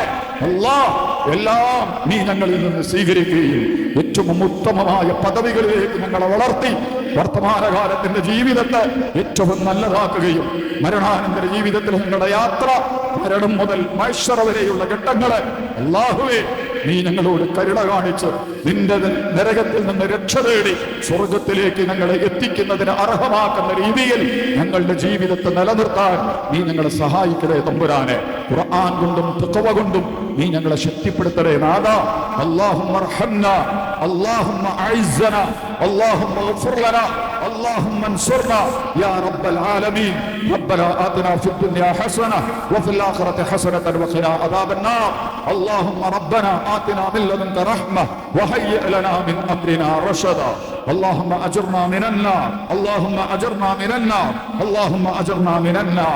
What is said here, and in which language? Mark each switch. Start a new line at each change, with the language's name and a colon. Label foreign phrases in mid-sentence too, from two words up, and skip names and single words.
Malayalam: അല്ലാഹ്, എല്ലാം നീ ഞങ്ങളിൽ നിന്ന് സ്വീകരിക്കുകയും ഏറ്റവും ഉത്തമമായ പദവികളിലേക്ക് ഞങ്ങളെ വളർത്തി വർത്തമാനകാലത്തിന്റെ ജീവിതത്തെ ഏറ്റവും നല്ലതാക്കുകയും മരണാനന്തര ജീവിതത്തിൽ ഞങ്ങളുടെ യാത്ര മരണം മുതൽ മഹ്ശറ വരെയുള്ള ഘട്ടങ്ങളെ അല്ലാഹുവേ നീ ഞങ്ങളോട് കരുണ കാണിച്ച് നിന്റെ നരകത്തിൽ നിന്ന് രക്ഷ തേടി സ്വർഗത്തിലേക്ക് ഞങ്ങളെ എത്തിക്കുന്നതിന് അർഹമാക്കുന്ന രീതിയിൽ ഞങ്ങളുടെ ജീവിതത്തെ നിലനിർത്താൻ നീ ഞങ്ങളെ സഹായിക്കണേ തമ്പുരാനെ. ഖുർആൻ കൊണ്ടും തഖ്വ കൊണ്ടും നീ ഞങ്ങളെ ശക്തിപ്പെടുത്തണേ നാഥാ.
Arabic: اللهم ارحمنا، اللهم أعزنا، اللهم اغفر لنا, اللهم انصرنا يا رب العالمين. ربنا آتنا في الدنيا حسنة وفي الآخرة حسنة وقنا عذاب النار. اللهم ربنا آتنا من لدنك رحمة وهيئ لنا من أمرنا رشدا. اللهم أجرنا من النار، اللهم أجرنا من النار، اللهم أجرنا من النار.